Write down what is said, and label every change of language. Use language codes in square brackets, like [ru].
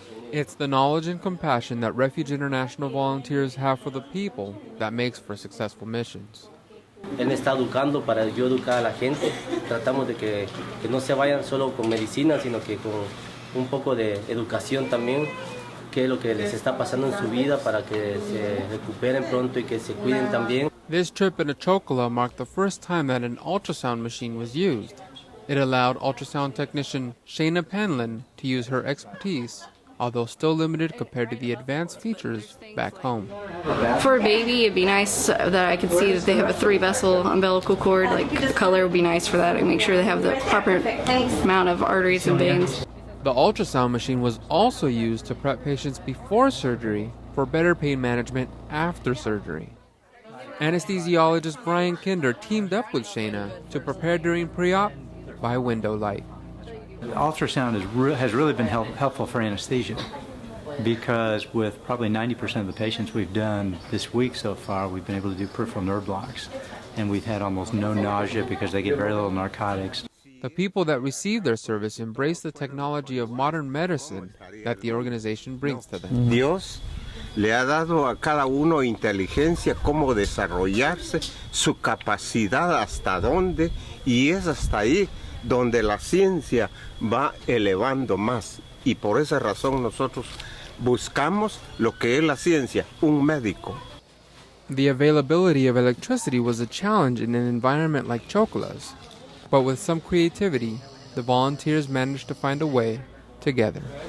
[en] It's the knowledge and compassion that Refuge International volunteers have for the people that makes for successful missions. [es] Él me está educando para yo educar a la gente. Tratamos de que no se vayan solo con medicina, sino que con un poco de educación también, qué es lo que les está pasando en su vida para que se recuperen pronto y que se cuiden también. [en] This trip into Chocola marked the first time that an ultrasound machine was used. It allowed ultrasound technician Shayna Panlin to use her expertise, although still limited compared to the advanced features back home. For a baby, it'd be nice that I could see that they have a 3-vessel umbilical cord. Like, the color would be nice for that and make sure they have the proper amount of arteries and veins. The ultrasound machine was also used to prep patients before surgery for better pain management after surgery. Anesthesiologist Brian Kinder teamed up with Shayna to prepare during pre-op by window light. Ultrasound has really been helpful for anesthesia because with probably 90% of the patients we've done this week so far, we've been able to do peripheral nerve blocks. And we've had almost no nausea because they get very little narcotics. The people that receive their service embrace the technology of modern medicine that the organization brings to them. [es] Dios le ha dado a cada uno inteligencia cómo desarrollarse, su capacidad hasta dónde, y es hasta ahí donde la ciencia va elevando más. Y por esa razón nosotros buscamos lo que es la ciencia, un médico. [en] The availability of electricity was a challenge in an environment like Chocola's. But with some creativity, the volunteers managed to find a way together.